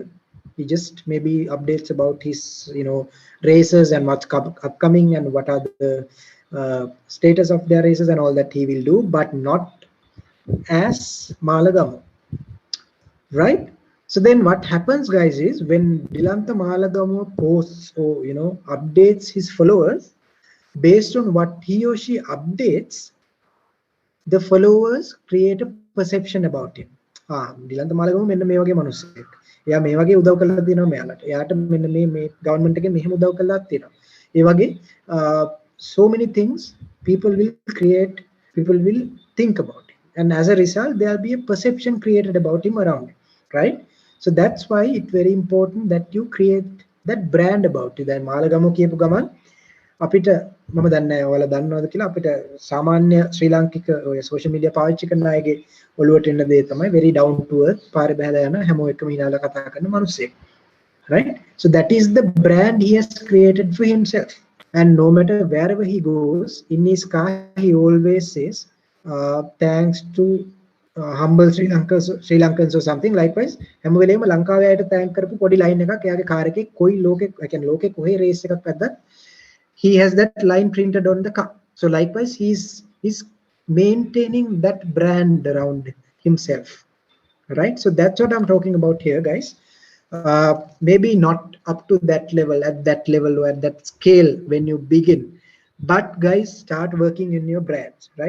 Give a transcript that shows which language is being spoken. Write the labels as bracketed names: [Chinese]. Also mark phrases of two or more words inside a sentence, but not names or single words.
[English] He just maybe updates about his races and what's upcoming and what are the status of their races and all that he will do, but not as Malagamu, right? So then what happens, guys, is when Dilantha Malagamu posts or updates his followers, based on what he or she updates, the followers create a perception about him. [Sinhala] Dilantha Malagamu මෙන්න මේ වගේ මිනිස්සෙක්. එයා මේ වගේ උදව් කරලා තියෙනවා මෙයාලට. එයාට මෙන්න මේ government එකෙන් මෙහෙම උදව් කරලා තියෙනවා. ඒ වගේ [English] so many things people will think about him, and as a result there'll be a perception created about him around him, right? So that's why it's very important that you create that brand about you. [Sinhala] දැන් Malagamu කියපු ගමන් අපිට මම දන්නේ නැහැ ඔයාලා දන්නවද කියලා අපිට සාමාන්‍ය ශ්‍රී ලාංකික ඔය [English] social media [Sinhala] පාවිච්චි කරන අයගේ ඔළුවට එන දේ තමයි [English] very down to earth [Sinhala] පාරේ බහලා යන හැමෝම එකම හිනාලා කතා කරන මිනිස්සෙක්, [English] right? So that is the brand he has created for himself. And no matter wherever he goes, in his car he always says, thanks to humble Sri Lankans or something. Likewise, [Sinhala] හැම වෙලේම ලංකාවේ අයට thank කරපු පොඩි line එකක් එයාගේ කාර් එකේ කොයි ලෝකේ කියන්නේ ලෝකේ කොහේ race එකක් වැද්දත් [English] he has that line printed on the car. So likewise, he's maintaining that brand around himself, right? So that's what I'm talking about here, guys. Maybe not up to that level, at that level or at that scale when you begin, but guys, start working in your brands, right?